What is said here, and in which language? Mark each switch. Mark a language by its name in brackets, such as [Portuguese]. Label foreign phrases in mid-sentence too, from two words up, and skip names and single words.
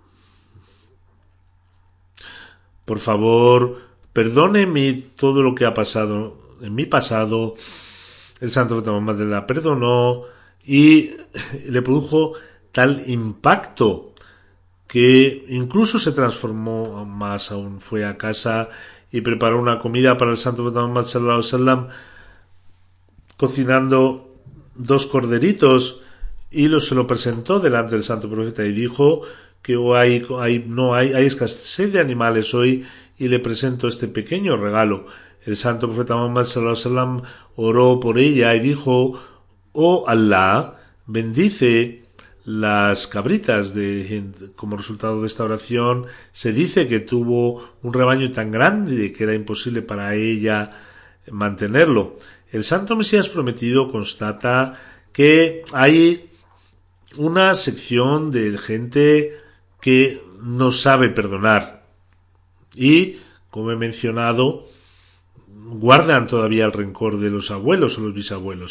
[Spanish] Por favor, perdóneme todo lo que ha pasado en mi pasado. El Santo Profeta Muhammad la perdonó y le produjo tal impacto que incluso se transformó más aún. Fue a casa y preparó una comida para el Santo Profeta Muhammad [Arabic] صلى الله عليه وسلم, [Spanish] cocinando 2 corderitos, y se lo presentó delante del Santo Profeta y dijo que hay escasez de animales hoy, y le presento este pequeño regalo. El Santo Profeta Muhammad [Arabic] صلى الله عليه وسلم [Spanish] oró por ella y dijo: oh Allah, bendice las cabritas de Hind. Como resultado de esta oración, se dice que tuvo un rebaño tan grande que era imposible para ella mantenerlo. El Santo Mesías Prometido constata que hay una sección de gente que no sabe perdonar y, como he mencionado, guardan todavía el rencor de los abuelos o los bisabuelos.